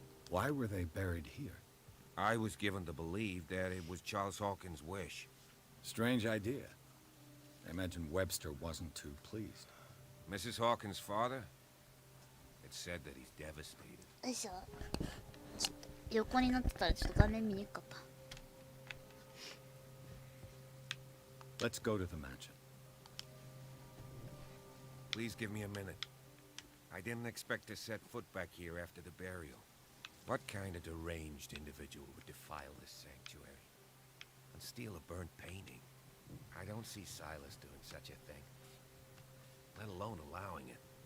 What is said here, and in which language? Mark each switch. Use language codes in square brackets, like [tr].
[en] Why were they buried here? I was given to believe that it was Charles Hawkins' wish. Strange idea. I imagine Webster wasn't too pleased. Mrs. Hawkins' father? It's said that he's devastated. [ja] よいしょ。ちょっと横になってたらちょっと画面見にくかった。 [en] Let's go to the mansion. Please give me a minute. I didn't expect to set foot back here after the burial. What kind of deranged individual would defile this sanctuary and steal a burnt painting? I don't see Silas doing such a thing, let alone allowing it.